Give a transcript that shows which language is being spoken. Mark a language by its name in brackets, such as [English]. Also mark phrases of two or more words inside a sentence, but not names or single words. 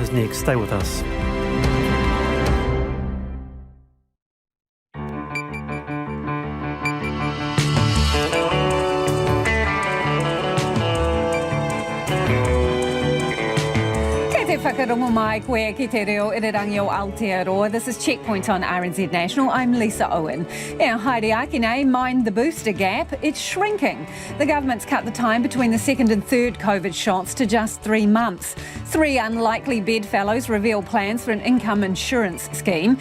[English] next. Stay with us. [Māori] Whakarongo mai koe ki te reo irirangi o Aotearoa. [English] This is Checkpoint on RNZ National. I'm Lisa Owen. [Māori] Haere Akine, [English] mind the booster gap. It's shrinking. The government's cut the time between the second and third COVID shots to just 3 months. 3 unlikely bedfellows reveal plans for an income insurance scheme.